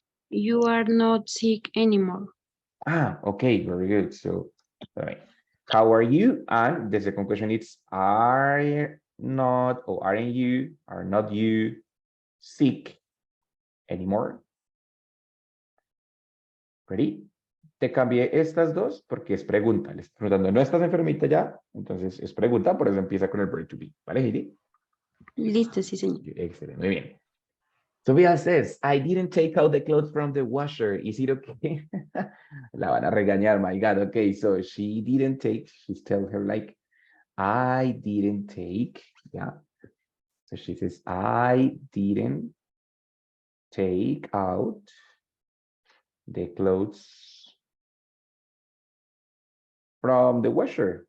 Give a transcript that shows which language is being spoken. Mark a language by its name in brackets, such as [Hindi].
[English] You are not sick anymore. Ah, okay. Very good. So, all right. How are you? And the second question is, are not or aren't you, are not you sick anymore? Ready? [Spanish] Te cambié estas dos porque es pregunta. Les estoy preguntando, ¿no estás enfermita ya? Entonces es pregunta, por eso empieza con el verb to be. ¿Vale, Heidi? Listo, sí, señor. Excelente, muy bien. [English] Tobias says, I didn't take out the clothes from the washer. Is it okay? [Spanish] La van a regañar, [English] my God. Okay, so she didn't take, she's telling her like, I didn't take, yeah. So she says, I didn't take out the clothes from the washer.